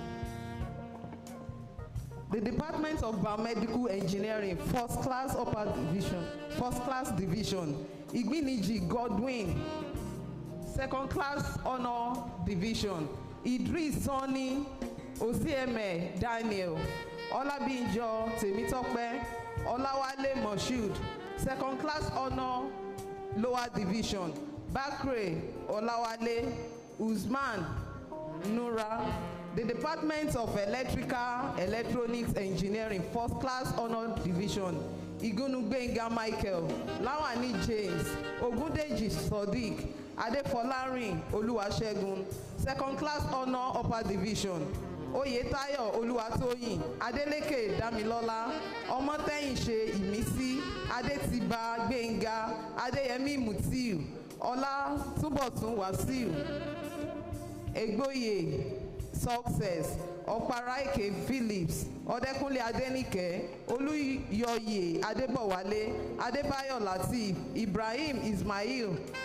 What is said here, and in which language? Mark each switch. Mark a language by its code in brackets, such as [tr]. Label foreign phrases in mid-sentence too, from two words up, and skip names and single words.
[en] The Department of Biomedical Engineering, first class division, Igbiniji Godwin, second class honor division, Idris Sonny Ozieme Daniel, Olabinjo Temitope, Olawale Moshood, second class honor lower division, Bakre Olawale, Usman Nura. The Department of Electrical Electronics Engineering, first class honor division, Igunugbenga Michael, Lawani James, Ogundeji Sodiq, Adefolarin Oluwasegun, second class honor upper division, Oyetayo Oluwatoyin, Adeleke Damilola, Omoteyinse Imisi, Adetiba Gbenga, Adeyemi Mutiu, Ola Tunbotun Wasiu, Egboye Success, Oparaike Phillips, Odekunle Adenike, Oluyoye Adebowale, Adebayo Latif, Ibrahim Ismail,